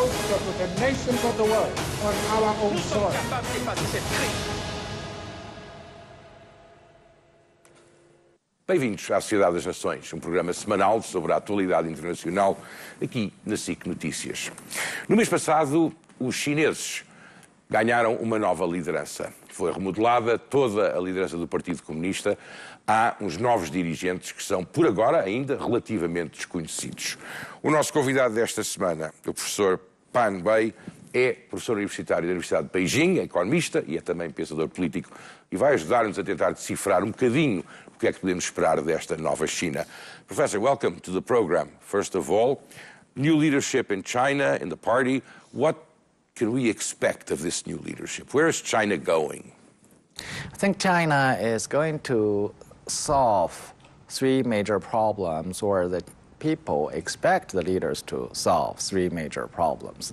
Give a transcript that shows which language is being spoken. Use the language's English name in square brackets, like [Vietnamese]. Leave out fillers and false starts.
[English] work with the nations of the world on our own soil. [Portuguese] Bem-vindos à Sociedade das Nações, um programa semanal sobre a atualidade internacional aqui na SIC Notícias. No mês passado, os chineses ganharam uma nova liderança. Foi remodelada toda a liderança do Partido Comunista. Há uns novos dirigentes que são, por agora, ainda relativamente desconhecidos. O nosso convidado desta semana, o professor Pan Wei, é professor universitário da Universidade de Beijing, é economista e é também pensador político e vai ajudar-nos a tentar decifrar um bocadinho o que é que podemos esperar desta nova China. [English] Professor, welcome to the program. First of all, new leadership in China, in the party. What can we expect of this new leadership? Where is China going? I think China is going to solve three major problems, or the people expect the leaders to solve three major problems.